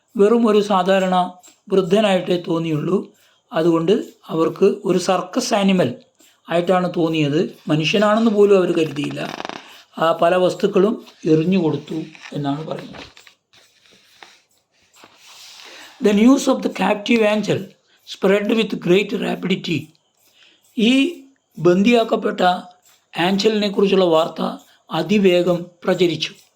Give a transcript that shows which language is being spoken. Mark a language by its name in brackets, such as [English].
[Malayalam] വെറും ഒരു സാധാരണ വൃദ്ധനായിട്ടേ തോന്നിയുള്ളൂ. അതുകൊണ്ട് അവർക്ക് ഒരു സർക്കസ് ആനിമൽ ആയിട്ടാണ് തോന്നിയത്. മനുഷ്യനാണെന്ന് പോലും അവർ കരുതിയില്ല. ആ പല വസ്തുക്കളും എറിഞ്ഞു കൊടുത്തു എന്നാണ് പറയുന്നത്. [English] The news of the captive angel spread with great rapidity. [Malayalam] ഈ ബന്ദിയാക്കപ്പെട്ട ആഞ്ചലിനെ കുറിച്ചുള്ള വാർത്ത അതിവേഗം പ്രചരിച്ചു.